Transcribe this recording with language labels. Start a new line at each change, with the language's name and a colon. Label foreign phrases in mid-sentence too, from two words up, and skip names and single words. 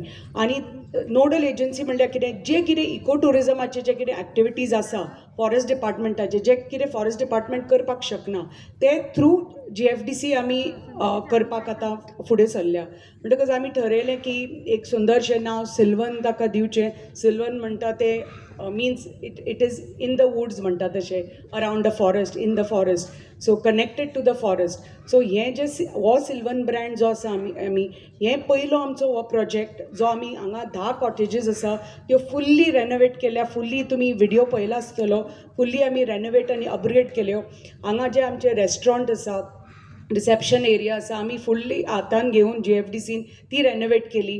Konkani: आनी
English: nodal agency
Konkani: म्हणल्यार कितें, जे कितें इको टुरिजमाचे जे कितें एक्टिविटीज आसा फॉरेस्ट डिपार्टमेंटाचे, जे कितें
English: forest department
Konkani: करपाक शकना, ते थ्रू GFDC आमी करपाक आतां फुडें सरल्या. म्हणटकच आमी ठरयलें की एक सुंदरशें नांव सिल्वन ताका दिवचें. सिल्वन म्हणटा ते
English: means it is in the woods
Konkani: म्हणटा तशें,
English: around the forest, in the forest, so connected to the forest, सो कनेक्टेड टू द फॉरेस्ट.
Konkani: सो हें जे हो सिल्वन ब्रँड जो आसा आमी हें पयलो आमचो हो प्रोजेक्ट जो आमी हांगा 10 कॉटेजीस आसा त्यो
English: fully renovate
Konkani: केल्या. फुल्ली तुमी व्हिडिओ पयला आसतलो, फुल्ली आमी रेनोवेट आनी अपग्रेड केल्यो. हांगा जे आमचे रेस्टॉरंट आसा,
English: reception area
Konkani: आसा, आमी फुल्ली हातान घेवन GFDCन ती रेनोवेट केली.